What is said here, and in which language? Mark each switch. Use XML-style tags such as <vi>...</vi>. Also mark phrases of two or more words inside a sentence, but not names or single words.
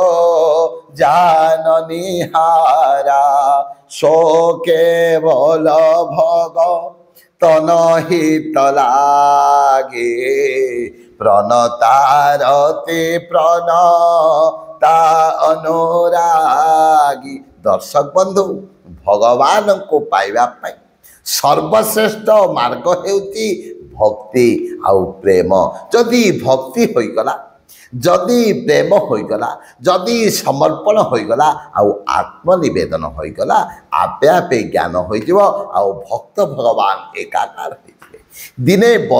<awa>जाननिहारा सो केवल भग तन हित लागे प्रणतारति प्रणता</awa> <or>ଅନୁରାଗୀ ଦର୍ଶକ ବନ୍ଧୁ ଭଗବାନ କୁ ପାଇବା ପାଇଁ ସର୍ବଶ୍ରେଷ୍ଠ ମାର୍ଗ ହେଉଛି ଭକ୍ତି ଆଉ ପ୍ରେମ ଯଦି ଭକ୍ତି ହୋଇଗଲା ଯଦି ପ୍ରେମ ହୋଇଗଲା ଯଦି ସମର୍ପଣ ହୋଇଗଲା ଆଉ ଆତ୍ମନିବେଦନ ହୋଇଗଲା ଆପେ ଆପେ ଜ୍ଞାନ ହୋଇଯିବ ଆଉ ଭକ୍ତ ଭଗବାନ ଏକାକାର ହୋଇଯିବେ ଦିନେ</or>